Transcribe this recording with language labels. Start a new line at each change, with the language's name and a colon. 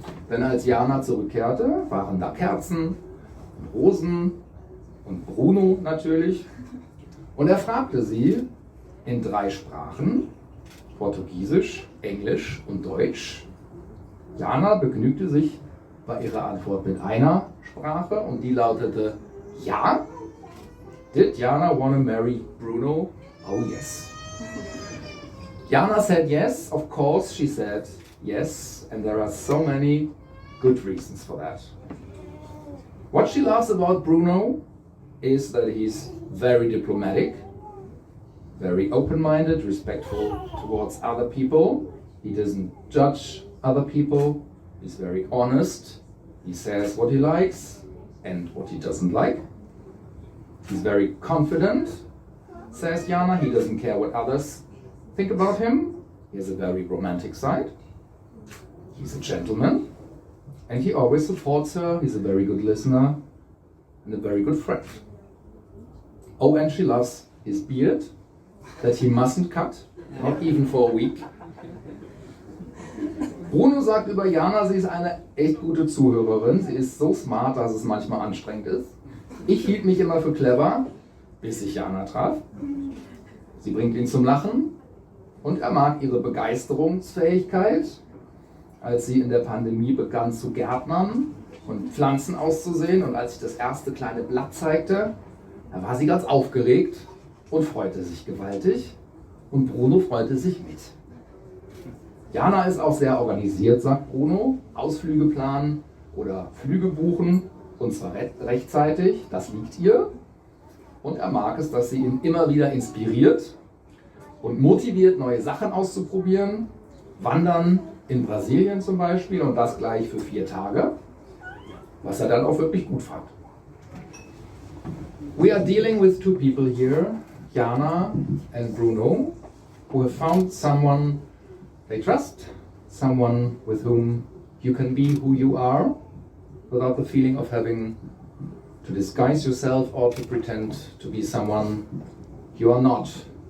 German: Denn als Jana zurückkehrte, waren da Kerzen und Rosen und Bruno natürlich. Und er fragte sie in 3 Sprachen, Portugiesisch, Englisch und Deutsch. Jana begnügte sich bei ihrer Antwort mit einer Sprache und die lautete ja.
English: Did Jana want to marry Bruno? Oh yes. Jana said yes, of course she said yes, and there are so many good reasons for that. What she loves about Bruno is that he's very diplomatic, very open-minded, respectful towards other people. He doesn't judge other people. He's very honest. He says what he likes and what he doesn't like. He's very confident, says Jana. He doesn't care what others think about him. He has a very romantic side. He's a gentleman. And he always supports her. He's a very good listener and a very good friend. Oh, and she loves his beard that he mustn't cut, not even for a week.
German: Bruno sagt über Jana, sie ist eine echt gute Zuhörerin. Sie ist so smart, dass es manchmal anstrengend ist. Ich hielt mich immer für clever, bis ich Jana traf. Sie bringt ihn zum Lachen und er mag ihre Begeisterungsfähigkeit. Als sie in der Pandemie begann zu gärtnern und Pflanzen auszusehen und als ich das erste kleine Blatt zeigte, da war sie ganz aufgeregt und freute sich gewaltig und Bruno freute sich mit. Jana ist auch sehr organisiert, sagt Bruno. Ausflüge planen oder Flüge buchen und zwar rechtzeitig, das liegt ihr. Und er mag es, dass sie ihn immer wieder inspiriert und motiviert, neue Sachen auszuprobieren. Wandern in Brasilien zum Beispiel und das gleich für 4 Tage, was er dann auch wirklich gut fand.
English: We are dealing with 2 people here, Jana and Bruno, who have found someone they trust, someone with whom you can be who you are, without the feeling of having to disguise yourself or to pretend to be someone you are not.